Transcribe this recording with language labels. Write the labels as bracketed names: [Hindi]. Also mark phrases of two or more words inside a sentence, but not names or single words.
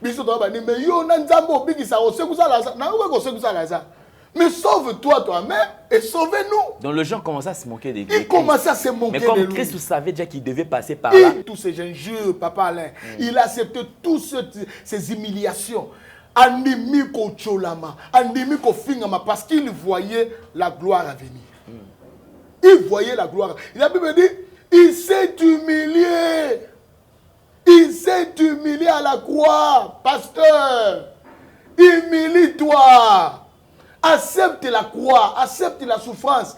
[French] Mais sauve-toi toi-même et sauvez-nous. Donc les gens commençaient à se moquer des Ils commençaient à se moquer de lui. Mais comme Christ savait déjà qu'il devait passer par là. Tous ces injures, Papa Alain, il acceptait toutes ces humiliations. Animi ko cholama, animi ko fingama, parce qu'il voyait la gloire à venir. Il voyait la gloire. La Bible dit, il s'est humilié. Il s'est humilié à la croix, pasteur. Humilie-toi. Accepte la croix, accepte la souffrance.